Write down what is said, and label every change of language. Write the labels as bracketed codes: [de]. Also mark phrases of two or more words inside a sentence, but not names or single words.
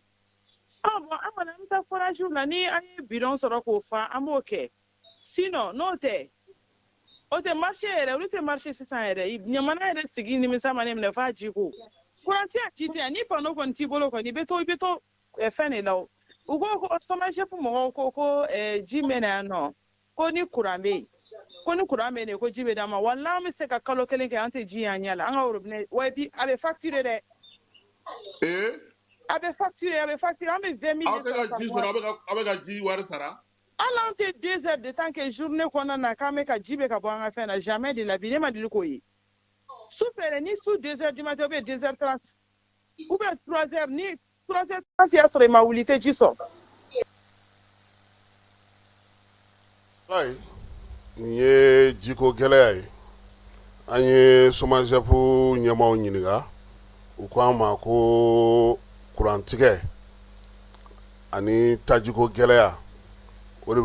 [bm] bon an kɔni an bɛ taa forage la ni an ye bidon sɔrɔ k'o fa an b'o kɛ sinon n'o tɛ o tɛ marché yɛrɛ olu tɛ marché sisan yɛrɛ ɲamana yɛrɛ sigi nimisa ma ne minɛ f'a jiko courant tɛ yan ji tɛ yan ni panneau kɔni t'i bolo kɔni i bɛ to fɛn de la u ko ko SOMAGEP mɔgɔw ko ji mɛna yan nɔ ko ni courant bɛ yen ko ji bɛ d'an ma wala an bɛ se ka kalo 1 kɛ an tɛ ji y'an ɲɛ la an ka robinet wa puis a bɛ facturer dɛ. a bɛ facturer an bɛ 20 000 aw tɛ ka ji sɔrɔ aw bɛ ka ji wari sara. hali an tɛ [fr] 2 heures de temps que journée [bm] kɔnɔna na k'an bɛ ka ji bɛ ka bɔ an ka fɛn na [fr] jamais de la vie [bm] ne ma deli k'o ye su fɛ ni su [fr] 2 heures du matin ou bien 2 heures 30 ou bien 3 heures [bm] ni 3 heures 30 y'a sɔrɔ i ma wuli i tɛ ji sɔrɔ. ayi nin ye jiko gɛlɛya ye an ye SOMAGEP ɲɛmaaw ɲininka u ko an ma ko kurantigɛ ani tajiko gɛlɛya o de bɛ